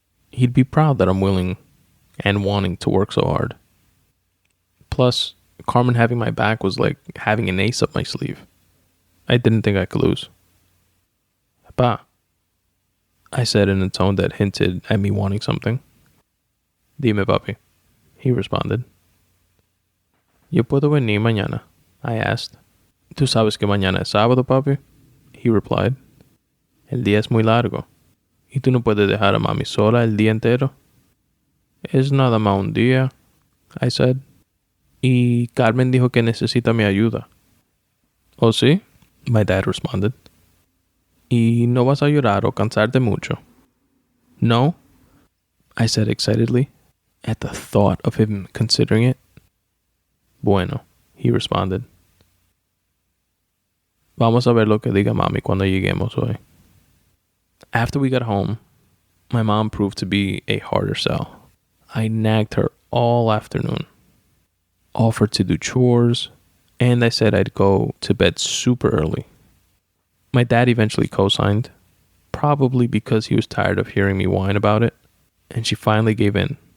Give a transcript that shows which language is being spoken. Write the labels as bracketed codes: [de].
[en] He'd be proud that I'm willing and wanting to work so hard. Plus, Carmen having my back was like having an ace up my sleeve. I didn't think I could lose. Pa, I said in a tone that hinted at me wanting something. [es] Dime, papi, [en] he responded. [es] Yo puedo venir mañana, [en] I asked. [es] ¿Tú sabes que mañana es sábado, papi? [en] He replied. [es] El día es muy largo. ¿Y tú no puedes dejar a mami sola el día entero? Es nada más un día, [en] I said. [es] Y Carmen dijo que necesita mi ayuda. ¿Oh, sí? [en] My dad responded. [es] ¿Y no vas a llorar o cansarte mucho? [en] No, I said excitedly, at the thought of him considering it. [es] Bueno, [en] he responded. [es] Vamos a ver lo que diga mami cuando lleguemos hoy. [en] After we got home, my mom proved to be a harder sell. I nagged her all afternoon, offered to do chores, and I said I'd go to bed super early. My dad eventually co-signed, probably because he was tired of hearing me whine about it, and she finally gave in.